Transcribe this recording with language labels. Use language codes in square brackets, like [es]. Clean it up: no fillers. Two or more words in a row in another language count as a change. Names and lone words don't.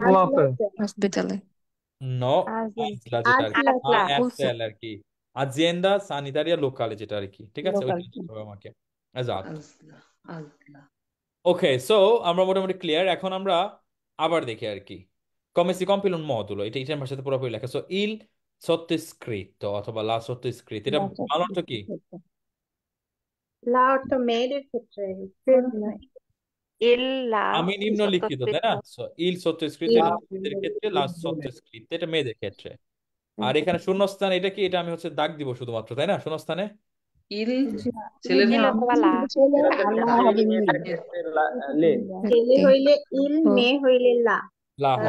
[bn] হসপিটালে নো, আজলা যেটা আর কি, ASL আর কি, [it] azienda sanitaria locale [bn] যেটা আর কি, ঠিক আছে? ওইটা যেতে হবে আমাকে। আজাদ। আজলা আজলা ওকে, সো আমরা মোটামুটি ক্লিয়ার। এখন আমরা আবার দেখি আর কি। [it] Come si compie un modulo, [bn] এটা ইটালিয়ান ভাষাতে পুরোপুরি লেখা। সো [it] il sottoscritto [bn] অথবা [it] la sottoscritto, [bn] এটা বাংলা অর্থ কি? লা অর্থ মেয়েদের ক্ষেত্রে আমি নিম্নলিখিত, তাই না? সো [it] il sottoscritto [bn] এটা ছেলেদের ক্ষেত্রে, [it] la sottoscritta [bn] এটা মেয়েদের ক্ষেত্রে। আর এখানে শূন্যস্থান এটা কি? এটা আমি হচ্ছে দাগ দিব শুধুমাত্র, তাই না? শূন্যস্থানে ইল ছেলেদের ছেলে হইলে ইল, মেয়ে হইলে লা। লা হবে।